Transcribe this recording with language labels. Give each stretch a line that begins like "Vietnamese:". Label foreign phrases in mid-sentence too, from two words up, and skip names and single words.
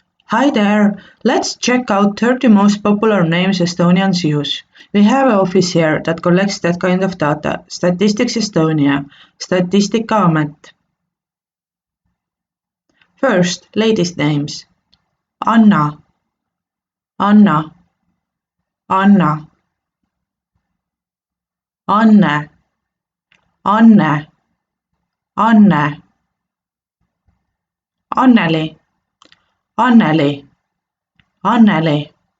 English: Hi there! Let's check out 30 most popular names Estonians use. We have an office here that collects that kind of data. Statistics Estonia, Statistikaamet. First, ladies' names. Anna, Anna, Anna. Anne, Anne, Anne. Anneli, Anneli, Anneli.